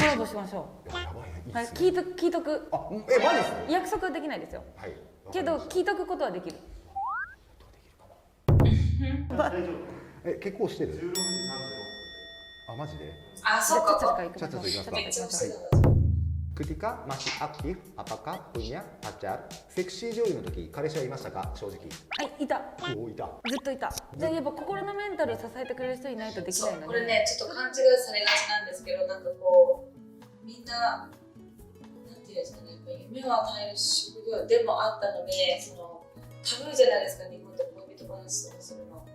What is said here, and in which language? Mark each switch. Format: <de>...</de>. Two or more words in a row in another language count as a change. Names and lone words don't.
<ja>コラボしましょう。やばいね。はい、聞いとく。あ、マジですか？約束はできないですよ。はい。けど聞いとくことはできる。結構してる？ 16時36分。あ、マジで？あ、そうか。ちゃっと行きますか。めっちゃ欲しいな。</ja> <id>Ketika masih aktif, apakah punya pacar?</id> <ja>セクシー女優の時、彼氏はいましたか？正直。はい、いた。お、いた。ずっといた。じゃあやっぱ心のメンタルを支えてくれる人いないとできないので。これね、ちょっと勘違いされがちなんですけど、なんかこうみんななんていうんですかね、やっぱ夢を与える職業でもあったので、そのタブーじゃないですか、日本で恋人話とかするの。</ja>